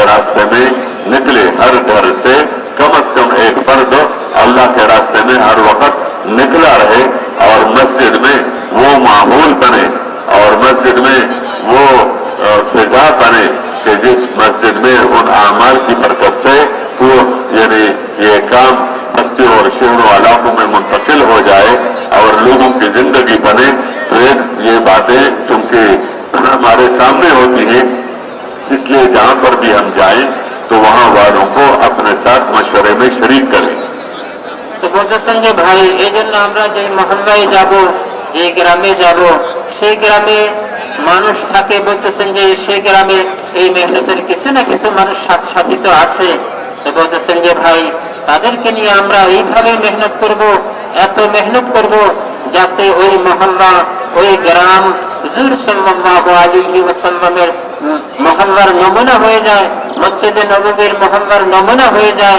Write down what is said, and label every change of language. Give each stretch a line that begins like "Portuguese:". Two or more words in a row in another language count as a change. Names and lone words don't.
Urdu: راستے میں نکلے, ہر گھر سے کم از کم ایک فرد اللہ کے راستے میں ہر وقت نکلا رہے اور مسجد میں وہ ماحول بنے اور مسجد میں وہ فضا بنے کہ جس مسجد میں ان اعمال کی برکت سے وہ یعنی یہ کام بستی اور شہروں علاقوں میں منتقل ہو جائے اور لوگوں کی زندگی بنے. تو یہ باتیں چونکہ ہمارے سامنے ہوتی ہیں, اس لیے جہاں پر بھی ہم جائیں تو وہاں والوں کو اپنے ساتھ مشورے میں شریک کریں.
Bangla: তো বলতেছেন যে ভাই এই জন্য আমরা যে মহল্লায় যাব, যে গ্রামে যাব, সেই গ্রামে মানুষ থাকে, বলতেছেন যে সেই গ্রামে এই মেহনতের কিছু না কিছু মানুষ সাথী তো আছে. তো বলতেছেন যে ভাই তাদেরকে নিয়ে আমরা এইভাবে মেহনত করব, এত মেহনত করব যাতে ওই মহল্লা ওই গ্রাম হুজুর
Arabic: صلى الله عليه وسلم
Bangla: মহল্লার নমুনা হয়ে যায়, মসজিদে নববীর মহল্লার নমুনা হয়ে যায়.